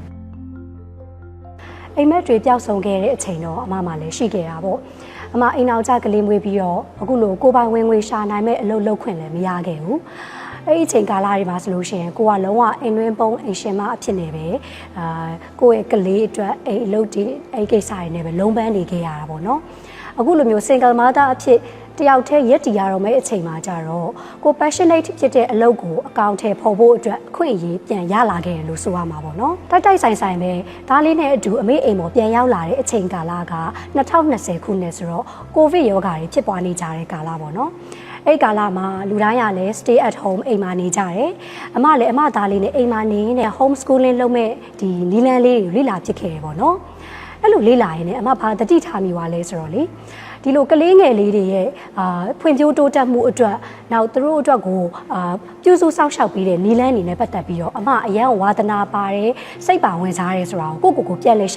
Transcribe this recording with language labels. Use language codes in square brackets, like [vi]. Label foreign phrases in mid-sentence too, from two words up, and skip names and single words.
[my] အိမ်မက်တွေပျောက်ဆုံးခဲ့တဲ့အချိန်တော့အမလည်းရှိခဲ့တာပေါ့အမအိမ်အောင်ကြကလေးမွေးပြီးတော့အခုလိုကိုပိုင်ဝင်ငွေရှာနိုင်မဲ့အလုပ်လုပ်ခွင့်လည်းမရခဲ့ဘူးအဲ့ဒီအချိန်ကာလတွေမှာဆိုလို့ရှိရင်ကိုကလုံးဝအိမ်တွင်းပုံအိမ်ရှင်မအဖြစ်နေပဲကိုယ့်ရဲ့ကလေးအတွက်အိမ်အလုပ်တွေအဲ့ကိစ္စတွေနဲ့ပဲလုံးပန်းနေခဲ့ရတာပေါ့နော်အခုလိုမျိုး [en] single mother [my] အဖြစ်တယောက်တည်းရက်တည်ရတော့မယ့်အ ချိန်မှာကြတော့ကို passionate ဖြစ်တဲ့အလုပ်ကိုအကောင့်ထဲပေါ်ဖို့အတွက်အခွင့်အရေးပြန်ရလာခဲ့တယ်လို့ဆိုရမှာပေါ့နော်တိုက်ဆိုင်ပဲဒါလေးနဲ့အတူအမေအိမ်ပေါ်ပြန်ရောက်လာတဲ့အချိန်ကာလက2020ခုနှစ်ဆိုတော့ကိုဗစ်ရောဂါတွေဖြစ်ပွားနေကြတဲ့ကာလပေါ့နော်အဲ့ကာလမှာလူတိုင်းကလည်း [en] stay at home [my] အိမ်မှာနေကြတယ်အမလည်းအမသားလေးနဲ့အိမ်မှာနေနေ [en] home schooling [my] လုပ်မဲ့ဒီနီလန်းလေးတွေလေ့လာဖြစ်ခဲ့တယ်ပေါ့နော်အဲ့လိုလေ့လာရင်လည်းအမဘာတတိထားမိပါလဲဆိုတော့လေဒီလိုကလေးငယ် လေးတွေရဲ့ဖွံ့ဖြိုးတိုးတက်မှုအတွက်နောက်သူတို့အတွက်ကိုပြုစုစောင့်ရှောက်ပြီးတဲ့နီလန်းအနေနဲ့ပတ်သက်ပြီးတော့အမအရန်ဝါသနာပါတယ်စိတ်ပါဝင်စားရဲဆိုတာကိုကိုပြန်လဲ